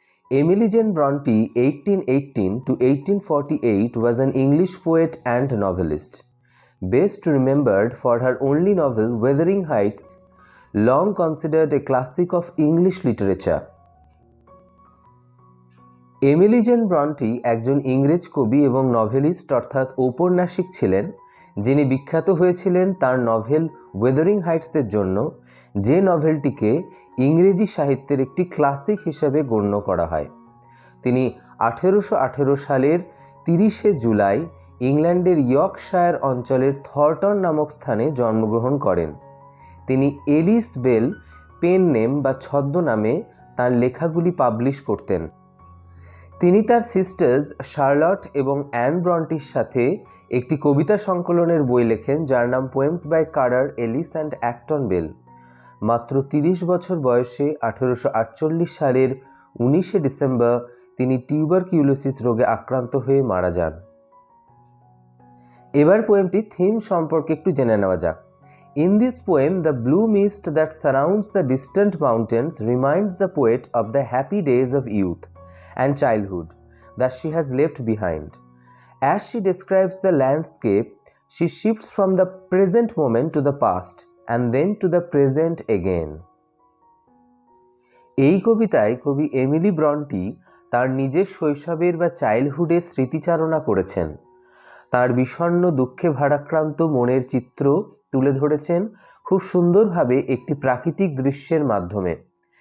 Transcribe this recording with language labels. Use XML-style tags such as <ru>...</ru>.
<en>Emily Jane Bronte 1818 to 1848 was an English poet and novelist. Best remembered for her only novel Wuthering Heights, long considered a classic of English literature.</en> <bn>Emily gen Brontë একজন ইংরেজ কবি এবং novelist অর্থাৎ ঔপন্যাসিক ছিলেন, যিনি বিখ্যাত হয়েছিলেন তার নভেল ওয়েদারিং হাইটসের জন্য, যে নভেলটিকে ইংরেজি সাহিত্যের একটি ক্লাসিক হিসেবে গণ্য করা হয়। তিনি 1818 সালের 30শে জুলাই ইংল্যান্ডের ইয়র্কশায়ার অঞ্চলের থর্টন নামক স্থানে জন্মগ্রহণ করেন। তিনি এলিস বেল পেন নেম বা ছদ্মনামে তার লেখাগুলি পাবলিশ করতেন। তিনি তার সিস্টার্স শার্লট এবং অ্যান ব্রন্টির সাথে একটি কবিতা সংকলনের বই লেখেন, যার নাম পোয়েমস বাই কারার এলিস অ্যান্ড অ্যাক্টন বেল। মাত্র 30 বছর বয়সে 1848 সালের 19শে ডিসেম্বর তিনি টিউবারকিউলোসিস রোগে আক্রান্ত হয়ে মারা যান। এবার পোয়েমটির থিম সম্পর্কে একটু জেনে নেওয়া যাক।</bn> <en>In this poem, the blue mist that surrounds the distant mountains reminds the poet of the happy days of youth and childhood that she has left behind. As she describes the landscape, she shifts from the present moment to the past and then to the present again.</en> <bn>এই কবিতায় কবি Emily Brontë তার নিজের শৈশবের বা চাইল্ডহুডের স্মৃতিচারণা করেছেন। তার বিষণ্ণ দুঃখে ভারাক্রান্ত মনের চিত্র তুলে ধরেছেন খুব সুন্দরভাবে একটি প্রাকৃতিক দৃশ্যের মাধ্যমে।</bn>